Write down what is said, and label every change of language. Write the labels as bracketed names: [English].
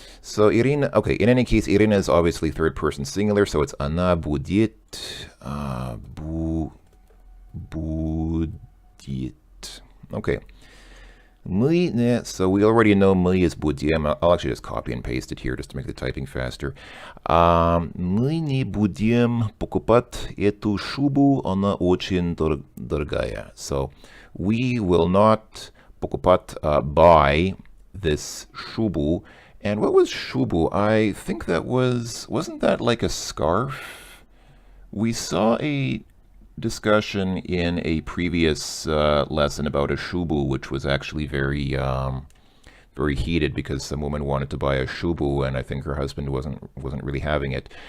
[English] So Irina, okay, in any case, Irina is obviously third person singular, so it's [Russian] она будет, будет. [English] Okay. So we already know мы is будем. I'll actually just copy and paste it here just to make the typing faster. [Russian] Мы не будем покупать эту шубу, она очень дорогая. [English] So we will not покупать, buy this shubu. And what was shubu? I think that wasn't that like a scarf? We saw a discussion in a previous lesson about a shubu, which was actually very heated because some woman wanted to buy a shubu, and I think her husband wasn't really having it.